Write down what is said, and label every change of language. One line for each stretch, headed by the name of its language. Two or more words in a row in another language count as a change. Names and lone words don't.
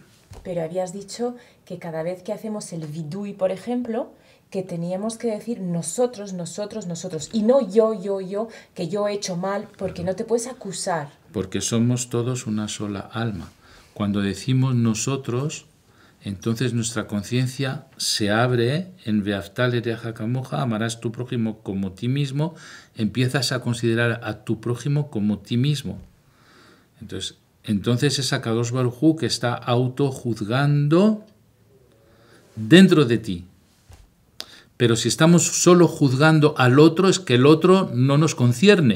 Spanish: Pero habías dicho que cada vez que hacemos el vidui, por ejemplo, que teníamos que decir nosotros, nosotros, nosotros, y no yo, que yo he hecho mal, porque no te puedes acusar. Porque somos todos una sola alma. Cuando decimos nosotros, entonces nuestra conciencia se abre en
Hebrew: ואהבת לרעך כמוך,
Spanish: amarás tu prójimo como ti mismo, empiezas a considerar a tu prójimo como ti mismo. Entonces es
Hebrew: הקדוש ברוך הוא
Spanish: que está autojuzgando dentro de ti. Pero si estamos solo juzgando al otro, es que el otro no nos concierne.